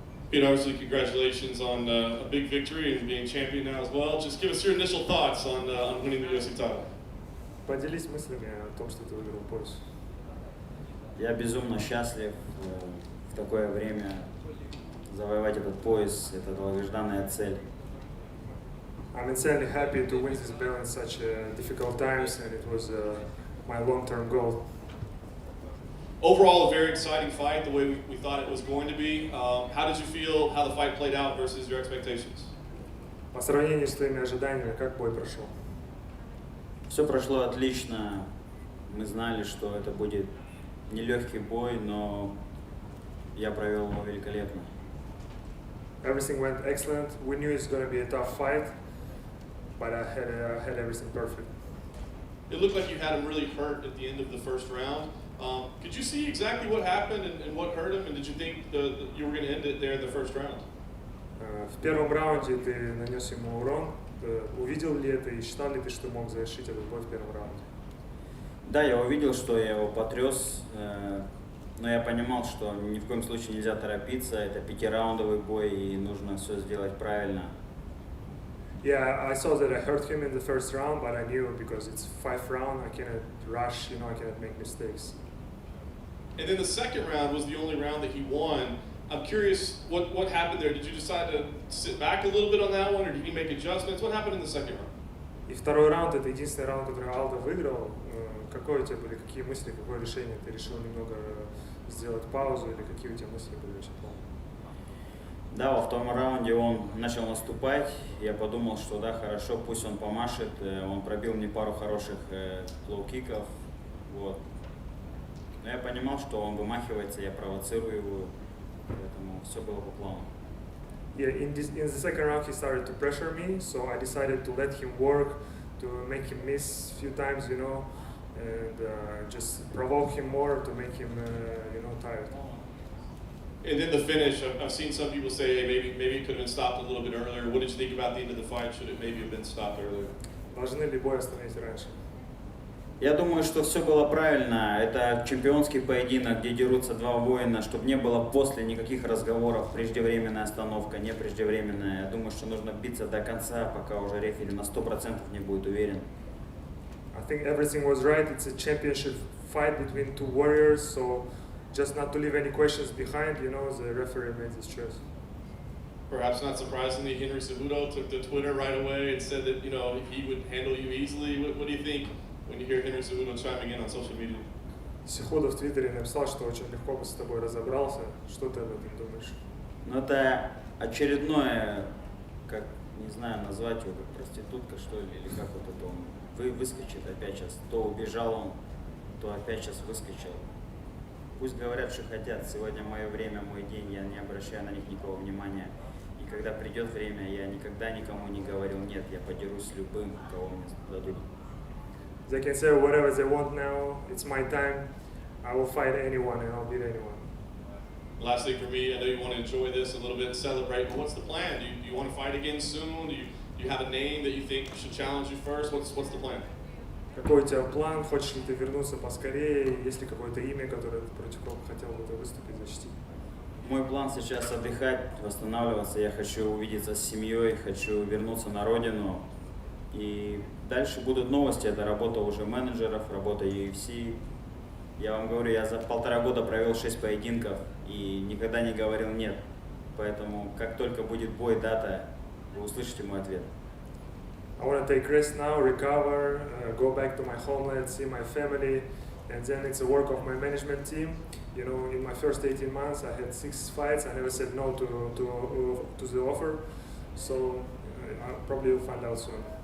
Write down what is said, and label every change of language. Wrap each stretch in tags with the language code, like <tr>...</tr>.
<en>Pete, obviously, congratulations on a big victory and being champion now as well. Just give us your initial thoughts on winning the UFC title.</en> <ru>Поделись мыслями о том, что ты выиграл пояс. Я безумно счастлив в такое время завоевать этот пояс, это долгожданная цель.</ru> <en>I'm insanely happy to win this belt in such difficult times, and it was my long-term goal. Overall, a very exciting fight, the way we thought it was going to be. How did you feel how the fight played out versus your expectations?</en> <ru>По сравнению с твоими ожиданиями, как бой прошел? Все прошло отлично. Мы знали, что это будет нелегкий бой, но я провел его великолепно.</ru> <en>Everything went excellent. We knew it's going to be a tough fight, but I had everything perfect. It looked like you had him really hurt at the end of the first round. Could you see exactly what happened and what hurt him? And did you think you were going to end it there in the first round?</en> <ru>В первом раунде ты нанес ему урон. Увидел ли это и считал ли ты, что мог завершить этот бой в первом раунде? Да, я увидел, что я его потряс, но я понимал, что ни в коем случае нельзя торопиться. Это 5-раундовый бой и нужно все сделать правильно.</ru> <en>Yeah, I saw that I hurt him in the first round, but I knew because it's 5th round, I cannot rush, I cannot make mistakes. And then the second round was the only round that he won. I'm curious, what happened there? Did you decide to sit back a little bit on that one, or did he make adjustments? What happened in the second round?</en> <ru>И второй раунд, это единственный раунд, который Алдо выиграл. Какое у тебя были, какие мысли, какое решение? Ты решил немного сделать паузу, или какие у тебя мысли были вообще? Да, во втором раунде он начал наступать. Я подумал, что да, хорошо, пусть он помашет. Он пробил мне пару хороших лоу-киков. Вот. Но я понимал, что он вымахивается, я провоцирую его. Поэтому все было по плану.</ru> <en>Yeah, in the second round he started to pressure me, so I decided to let him work, to make him miss a few times, and just provoke him more to make him, tired. And then the finish, I've seen some people say, hey, maybe it could have been stopped a little bit earlier. What did you think about the end of the fight? Should it maybe have been stopped earlier?</en> <ru>Должны ли бой остановить раньше? Я думаю, что все было правильно. Это чемпионский поединок, где дерутся два воина, чтобы не было после никаких разговоров, преждевременная остановка, не преждевременная. Я думаю, что нужно биться до конца, пока уже рефери на 100% не будет уверен.</ru> <en>I think everything was right. It's a championship fight between two warriors, so just not to leave any questions behind, the referee made this choice. Perhaps not surprisingly, Henry Cejudo took to Twitter right away and said that, he would handle you easily. What do you think when you hear Henry Cejudo chiming in on social media?</en> <ru>Cejudo в Твиттере написал, что очень легко бы с тобой разобрался. Что ты об этом думаешь? Ну, это очередное, как, не знаю, назвать его как проститутка, что ли, или как вот это он выскочит опять сейчас. То убежал он, то опять сейчас выскочил. Пусть говорят, что хотят. Сегодня мое время, мой день, я не обращаю на них никакого внимания. И когда придет время, я никогда никому не говорил нет, я подерусь с любым, кого мне дадут.</ru> <en>They can say whatever they want now. It's my time. I will fight anyone and I'll beat anyone. Last thing for me, I know you want to enjoy this a little bit and celebrate, but what's the plan? Do you want to fight again soon? Do you have a name that you think should challenge you first? What's the plan?</en> <ru>Какой у тебя план? Хочешь ли ты вернуться поскорее? Есть ли какое-то имя, которое против кого хотел бы ты выступить, защитить? Мой план сейчас отдыхать, восстанавливаться. Я хочу увидеться с семьей, хочу вернуться на родину. И дальше будут новости. Это работа уже менеджеров, работа UFC. Я вам говорю, я за 1,5 года провел 6 поединков и никогда не говорил нет. Поэтому как только будет бой, дата, вы услышите мой ответ.</ru> <en>I want to take rest now, recover, go back to my homeland, see my family, and then it's a work of my management team. In my first 18 months, I had 6 fights. I never said no to the offer, so I probably will find out soon.</en>